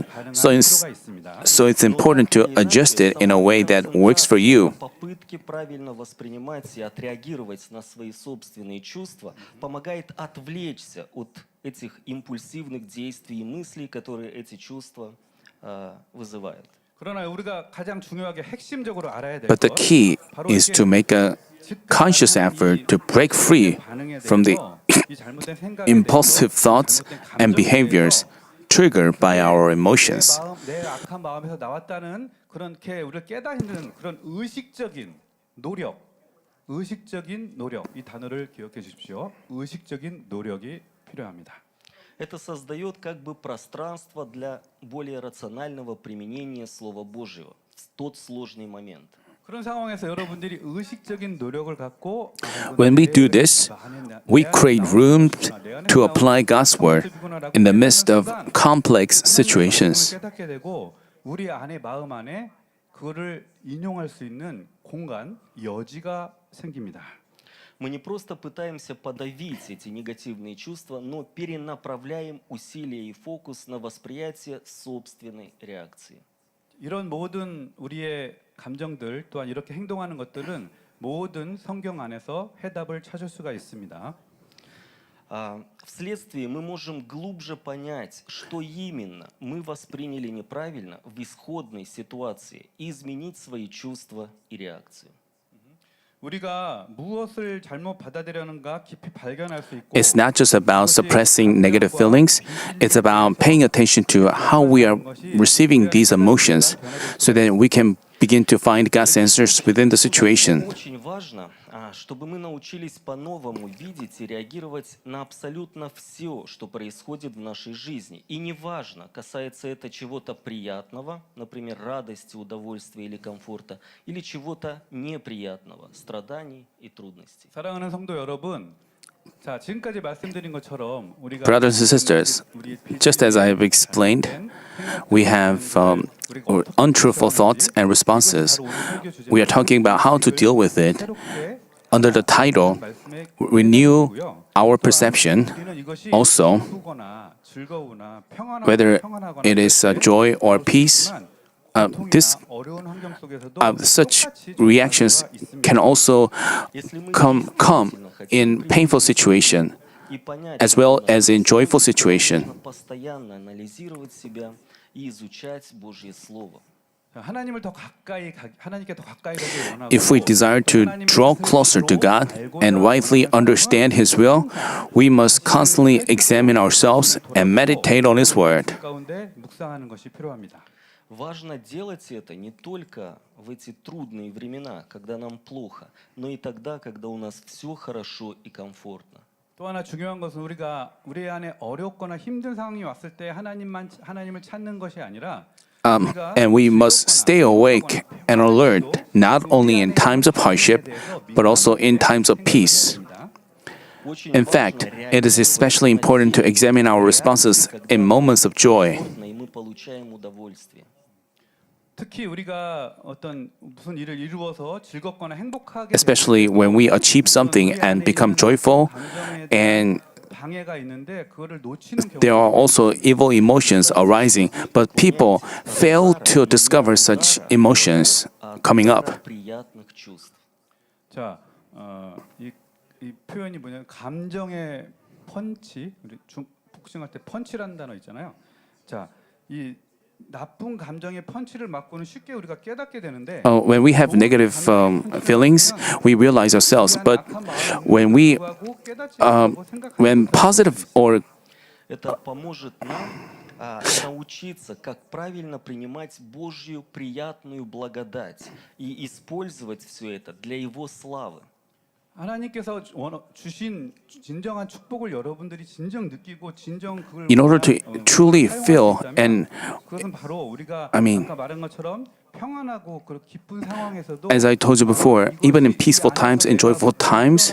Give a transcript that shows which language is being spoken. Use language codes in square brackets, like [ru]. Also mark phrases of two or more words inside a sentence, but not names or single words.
[en] So it's important to adjust it in a way that works for you. [ru] Попытки правильно воспринимать и отреагировать на свои собственные чувства помогает отвлечься от этих импульсивных действий и мыслей, которые эти чувства вызывают. [ko] 그러나 우리가 가장 중요하게 핵심적으로 알아야 될 [en] But the [ko] 것 [en] key is to make a conscious effort to break free from the impulsive thoughts and behaviors triggered by our emotions. [ko] 내 악한 마음에서 나왔다는 그렇게 우리를 깨닫는 그런 의식적인 노력, 이 단어를 기억해 주십시오. 의식적인 노력이 필요합니다. [ru] Это создает как бы пространство для более рационального применения Слова Божьего в тот сложный момент. [ko] 그런 상황에서 여러분들이 의식적인 노력을 갖고 [en] When we do this, we create room to apply God's word in the midst of complex situations. [ko] 깨닫게 되고 우리 안에 마음 안에 그거를 인용할 수 있는 공간, 여지가 생깁니다. [ru] Мы не просто пытаемся подавить эти негативные чувства, но перенаправляем усилия и фокус на восприятие собственной реакции. [ko] 이런 모든 우리의 감정들 또한 이렇게 행동하는 것들은 모든 성경 안에서 해답을 찾을 수가 있습니다. [ru] Вследствие мы можем глубже понять, что именно мы восприняли неправильно в исходной ситуации и изменить свои чувства и реакции. [ko] 우리가 무엇을 잘못 받아들였는가 깊이 발견할 수 있고 [en] It's not just about suppressing negative feelings, it's about paying attention to how we are receiving these emotions so that we can begin to find God's answers within the situation. [ru] Очень важно, чтобы мы научились по-новому видеть и реагировать на абсолютно все, что происходит в нашей жизни. И неважно, касается это чего-то приятного, например, радости, удовольствия или комфорта, или чего-то неприятного, страданий и трудностей. [ko] 사랑하는 성도 여러분, 자 지금까지 말씀드린 것처럼 우리가 [en] Brothers and sisters, just as I have explained, we have untruthful thoughts and responses. We are talking about how to deal with it under the title Renew Our Perception. Also, whether it is joy or peace, such reactions can also come in painful situation as well as in joyful situation. [ru] Постоянно анализировать себя и изучать Божье Слово. [ko] 하나님을 더 가까이 하나님께 더 가까이 가기 원하고 [en] If we desire to draw closer to God and rightly understand His will, we must constantly examine ourselves and meditate on His word. [ko] 가운데 묵상하는 것이 필요합니다. [ru] Важно делать это не только в эти трудные времена, когда нам плохо, но и тогда, когда у нас все хорошо и комфортно. [ko] 또 하나 중요한 것은 우리가 우리 안에 어렵거나 힘든 상황이 왔을 때 하나님을 찾는 것이 아니라 [en] And we must stay awake and alert not only in times of hardship, but also in times of peace. In fact, it is especially important to examine our responses in moments of joy. [ru] И мы получаем удовольствие. [ko] 특히 우리가 어떤 무슨 일을 이루어서 즐겁거나 행복하게 [en] Especially when we achieve something and become joyful, and [ko] 방해가 있는데 그거를 놓치는 [en] there are [ko] 경우가 [en] also evil emotions arising, but people fail to discover such emotions coming up. [ru] Приятных чувств. [ko] 자, 이 표현이 뭐냐면 감정의 펀치, 우리 복싱할 때 펀치라는 단어 있잖아요. 자, 이 나쁜 감정의 펀치를 맞고는 쉽게 우리가 깨닫게 되는데 [en] When we have negative feelings, we realize ourselves. But when when positive or [ru] Это поможет нам научиться, как правильно принимать Божью приятную благодать и использовать все это для Его славы. [ko] 하나님께서 주신 진정한 축복을 여러분들이 진정 느끼고 진정 그걸 [en] In order to truly [ko] 사용할 수 [en] feel [ko] 있다면 [en] and [ko] 그것은 바로 우리가 [en] I mean, [ko] 아까 말한 것처럼 평안하고 그 기쁜 상황에서도 [en] as I told you before, even in peaceful times and joyful times,